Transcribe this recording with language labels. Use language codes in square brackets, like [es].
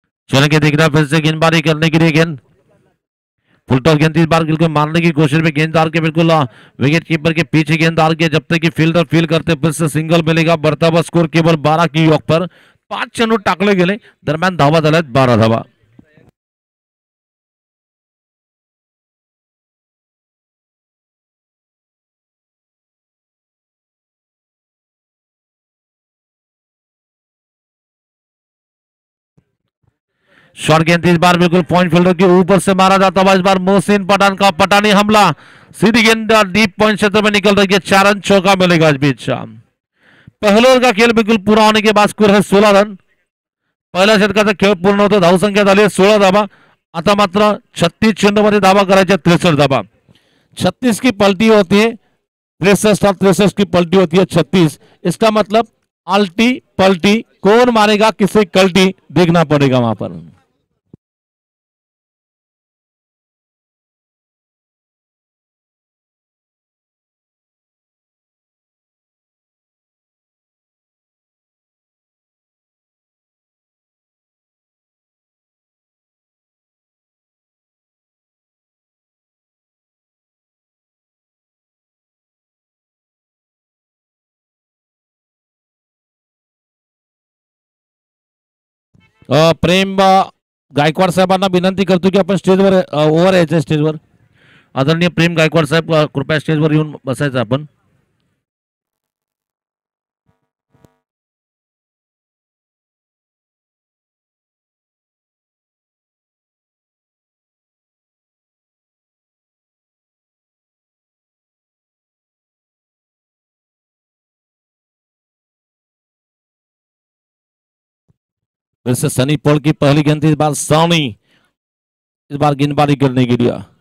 [hi] चलेंगे देखना फिर से गेंदबाजी करने के लिए गेंद फुलटॉस गेंद इस बार बिल्कुल मारने की कोशिश में गेंद डाल के बिल्कुल विकेट कीपर के पीछे गेंद डाल के जब तक कि फील्डर फील करते फिर से सिंगल मिलेगा। बढ़ता हुआ स्कोर केवल 12 की औक पर। [mr] 5 चेंडू टाकले गेले दरम्यान धावा झाल्यात 12 धावा। [hi] शॉर्ट गेंद इस बार बिल्कुल पॉइंट फील्डर के ऊपर से मारा जाता हुआ इस बार मोहसिन पठान का पठानी हमला। सीधी गेंद डीप पॉइंट क्षेत्र में निकल रही है। 4 रन चौका मिलेगा इस बीच। पहले ओव्हर का खेल बिल्कुल पूरा होने के बाद स्कोर है 16 रन। [mr] पहिल्या षटकाचा खेळ पूर्ण होतो। धावसंख्या झाली आहे 16 धावा। आता मात्र 36 चेंडूमध्ये धावा करायच्या 63 धावा। [hi] 36 की पलटी होती है 63 और 63 की पलटी होती है 36। इसका मतलब आल्टी पलटी कौन मारेगा किसे कल्टी देखना पड़ेगा वहां पर। [mr] प्रेम गायकवाड साहेबांना विनंती करतो की आपण स्टेजवर ओव्हर यायचं स्टेजवर। आदरणीय प्रेम गायकवाड साहेब कृपया स्टेजवर येऊन बसायचं आपण। [hi] फिर से सनी पॉल की पहली गेंद इस बार सानी इस बार गेंदबाजी करने के लिए।